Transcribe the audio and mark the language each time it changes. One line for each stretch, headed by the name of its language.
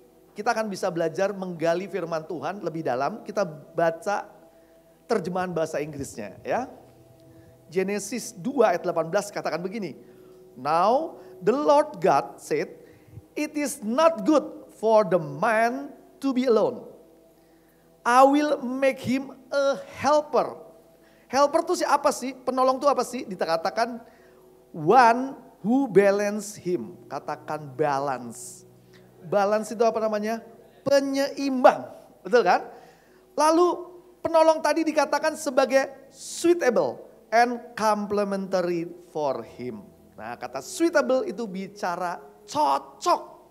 Indonesian: Kita akan bisa belajar menggali firman Tuhan lebih dalam. Kita baca terjemahan bahasa Inggrisnya ya. Genesis 2 ayat 18 katakan begini.
English: Now the Lord God said, it is not good for the man to be alone. I will make him a helper.
Indonesian: Helper itu siapa sih? Penolong itu apa sih? Dikatakan
English: one who balance him.
Indonesian: Katakan balance. Balance itu apa namanya? Penyeimbang. Betul kan? Lalu penolong tadi dikatakan sebagai
English: suitable and complementary for him.
Indonesian: Nah, kata suitable itu bicara cocok.